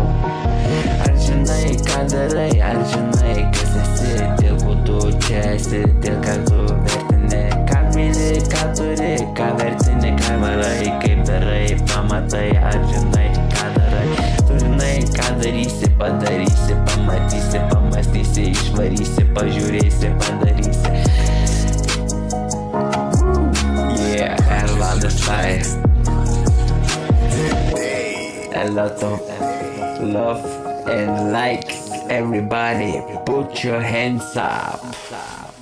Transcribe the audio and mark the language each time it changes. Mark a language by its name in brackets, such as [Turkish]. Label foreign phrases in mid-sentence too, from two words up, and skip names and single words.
[Lithuanian] Ar žinai, ką darai, ar žinai, kas esi, dėl ko tu čia esi, dėl ką tu vertini, ką myli, ką turi, ką vertini, ką varai, kaip darai, pamatai, ar žinai, ką darai. Tu žinai, ką darysi, padarysi, pamatysi, pamastysi, išvarysi, pažiūrėsi, padarysi. [English] Yeah, Erlandas style. A lot of love and likes, everybody, put your hands up.